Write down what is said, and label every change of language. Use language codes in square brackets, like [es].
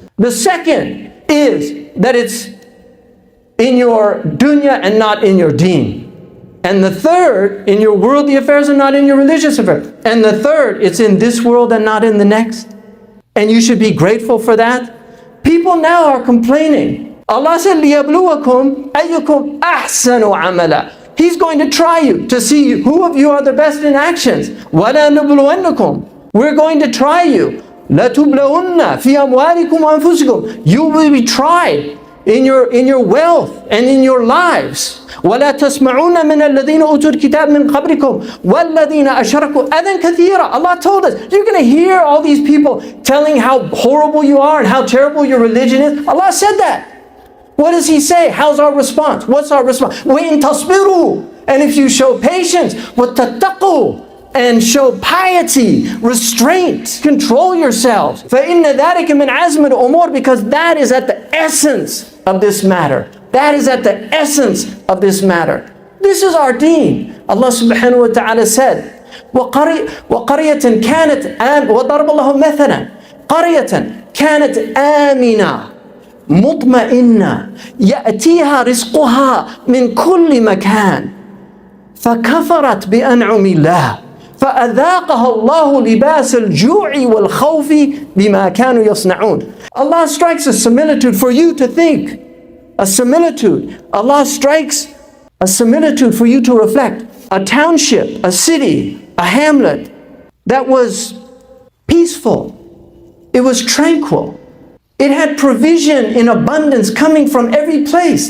[en] The second is that it's in your dunya and not in your deen. And the third, in your worldly affairs and not in your religious affairs. And the third, it's in this world and not in the next. And you should be grateful for that. People now are complaining. Allah said, [ar] لِيَبْلُوَكُمْ أَيُّكُمْ أَحْسَنُ عَمَلًا. [en] He's going to try you to see who of you are the best in actions. [ar] وَلَا نُبْلُوَنَّكُمْ. [en] We're going to try you. [ar] لَتُبْلَوُنَّ فِي أَمْوَالِكُمْ وَأَنفُسِكُمْ. [en] You will be tried in your wealth and in your lives. [ar] وَلَا تَسْمَعُونَ مِنَ الَّذِينَ أُوتُوا الْكِتَابَ مِنْ قَبْلِكُمْ وَالَّذِينَ أَشْرَكُوا أَذًى كَثِيرًا. [en] Allah told us, you're going to hear all these people telling how horrible you are and how terrible your religion is. Allah said that. What does He say? How's our response? What's our response? [ar] وَإِن تَصْبِرُوا. [en] And if you show patience, [ar] وَتَتَّقُوا, [en] and show piety, restraint, control yourselves. [ar] فَإِنَّ ذَلِكَ مِنْ عَزْمِ الْأُمُورِ. [en] Because that is at the essence of this matter. That is at the essence of this matter. This is our deen. Allah subhanahu wa ta'ala said, [ar] وَقَرْيَةً كَانَتْ وَضَرَبَ اللَّهُ مَثَلًا قَرْيَةً كَانَتْ آمِنَةً مطمئنة يأتيها رزقها من كل مكان فكفرت بأنعم الله فأذاقها الله لباس الجوع والخوف بما كانوا يصنعون. [en] Allah strikes a similitude for you to think. A similitude. Allah strikes a similitude for you to reflect. A township, a city, a hamlet that was peaceful. It was tranquil. It had provision in abundance coming from every place.